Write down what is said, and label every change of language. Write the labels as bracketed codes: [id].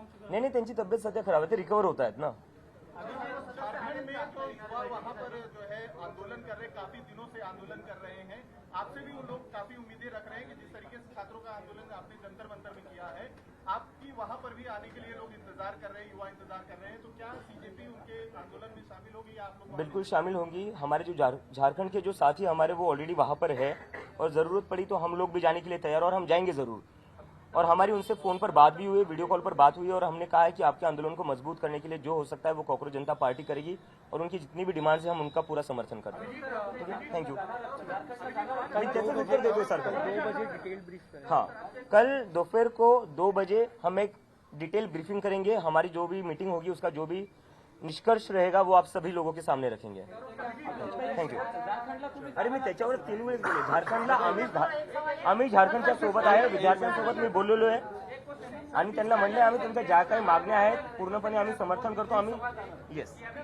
[mr] नाही, त्यांची तब्येत सध्या खराब आहे, ते रिकवर होत आहेत ना. [hi] में तो युवा वहाँ पर जो है आंदोलन कर रहे हैं, काफी दिनों से आंदोलन कर रहे हैं। आपसे भी उन लोग काफी उम्मीदें रख रहे हैं कि जिस तरीके से छात्रों का आंदोलन आपने जंतर मंतर में किया है, आपकी वहाँ पर भी आने के लिए लोग इंतजार कर रहे हैं, युवा इंतजार कर रहे हैं। तो क्या सीजेपी उनके आंदोलन में शामिल होगी या आप लोग? बिल्कुल शामिल होंगी। हमारे जो झारखंड के जो साथी हमारे वो ऑलरेडी वहाँ पर है और ज़रूरत पड़ी तो हम लोग भी जाने के लिए तैयार और हम जाएंगे ज़रूर। और हमारी उनसे फ़ोन पर बात भी हुई, वीडियो कॉल पर बात हुई और हमने कहा है कि आपके आंदोलन को मजबूत करने के लिए जो हो सकता है वो कॉकरोच जनता पार्टी करेगी और उनकी जितनी भी डिमांड्स है हम उनका पूरा समर्थन करते हैं। Thank you. [mr] त्याचं उत्तर देतोय सर। [hi] 2 बजे डिटेल ब्रीफ। हाँ, कल दोपहर को 2 बजे हम एक डिटेल ब्रीफिंग करेंगे। हमारी जो भी मीटिंग होगी उसका जो भी निष्कर्ष रहेगा वो आप सभी लोगों के सामने रखेंगे। [en] Thank you. [mr] अरे मी त्याच्यावर 3 वेळेस बोलले। झारखंडला आम्ही झारखंडच्या सोबत आहे, विद्यार्थ्यांसोबत मी बोललेलो आहे आणि त्यांना म्हणले आम्ही तुमच्या ज्या काही मागण्या आहेत पूर्णपणे आम्ही समर्थन करतो। आम्ही येस